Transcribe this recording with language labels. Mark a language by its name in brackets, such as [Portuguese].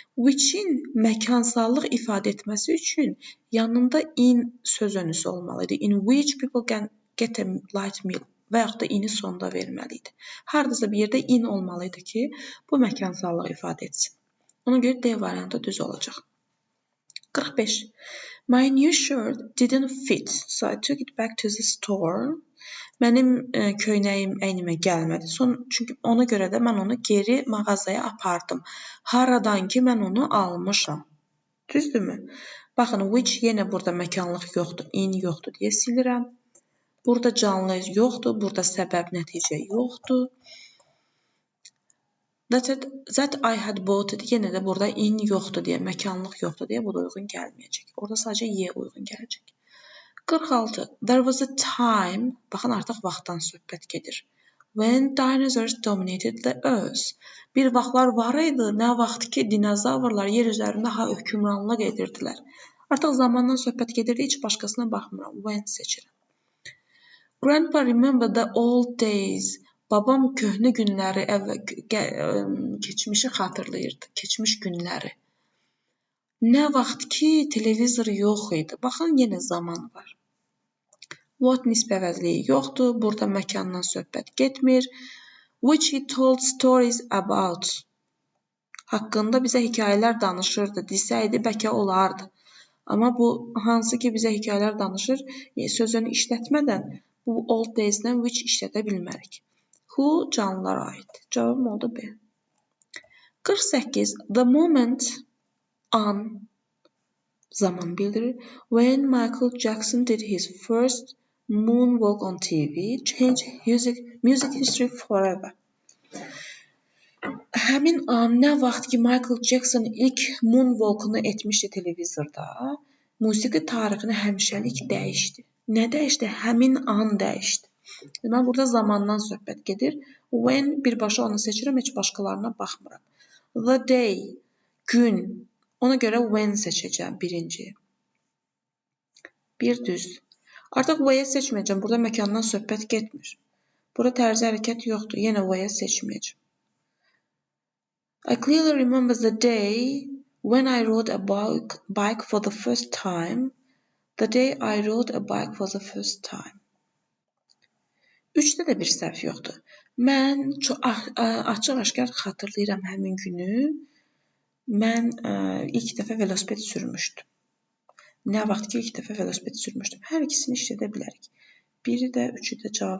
[Azerbaijani] Which-in məkansallıq ifadə etməsi üçün yanında in söz önüsü olmalı idi. [English] In which people can get a light meal [Azerbaijani] və yaxud da ini sonda verməli idi. Hardasa bir yerdə in olmalı idi ki, bu məkansallıq ifadə etsin. Ona görə D variantı düz olacaq. 45. [English] My new shirt didn't fit, so I took it back to the store. [Azerbaijani] Mənim köynəyim əynimə gəlmədi. Çünki ona görə də mən onu geri mağazaya apardım. Haradan ki mən onu almışam. Düzdürmü? Baxın, which yenə burada məkanlıq yoxdur, in yoxdur deyə silirəm. Burada canlı yoxdur, burada səbəb nəticə yoxdur. [English] That I had bought it. [Azerbaijani] Yenə də burada in yoxdur deyə, məkanlıq yoxdur deyə bu da uyğun gəlməyəcək. Orada sadəcə Y uyğun gələcək. 46. [English] There was a time, [Azerbaijani] baxın artıq vaxtdan söhbət gedir. [English] When dinosaurs dominated the earth. [Azerbaijani] Bir vaxtlar var idi, nə vaxt ki dinozavrlar yer üzərində hökmranlıq edirdilər. Artıq zamandan söhbət gedirdi, heç başqasına baxmıram. When seçirəm. [English] Grandpa remember the old days. [Azerbaijani] Babam köhnə günləri, keçmişi xatırlayırdı, keçmiş günləri. Nə vaxt ki televizor yox idi. Baxın, yenə zaman var. What nisbə əvəzliyi yoxdur. Burada məkandan söhbət getmir. [English] Which he told stories about. [Azerbaijani] haqqında bizə hekayələr danışırdı desəydi, bəlkə olardı. Amma bu hansı ki bizə hekayələr danışır, sözünü işlətmədən bu [English] old days- [Azerbaijani] dən which işlədə bilmərik. Who canlılara aid. Cavabım oldu B. 48. [English] The moment [Azerbaijani] an zaman bildirir. [English] When Michael Jackson did his first moonwalk on TV, changed music history forever. [Azerbaijani] Həmin an nə vaxt ki Michael Jackson ilk moonwalk'unu etmişdi televizorda, musiqi tarixini həmişəlik dəyişdi. Nə dəyişdi? Həmin an dəyişdi. Deməli, burada zamandan söhbət gedir. When birbaşa onu seçirəm, heç başqalarına baxmıram. [English] The day, [Azerbaijani] gün. Ona görə when seçəcəm birinci. Bir düz. Artıq where seçməyəcəm. Burada məkandan söhbət getmir. Burada tərzi hərəkət yoxdur. Yenə where seçməyəcəm. [English] I clearly remember the day when I rode a bike for the first time. The day I rode a bike for the first time. [Azerbaijani] 3-də də bir səhv yoxdur. Mən açıq-aşkar xatırlayıram həmin günü. Mən ilk dəfə velosiped sürmüşdüm. Nə vaxt ki ilk dəfə velosiped sürmüşdüm. Hər ikisini işlədə bilərik. Biri də, üçü də cavab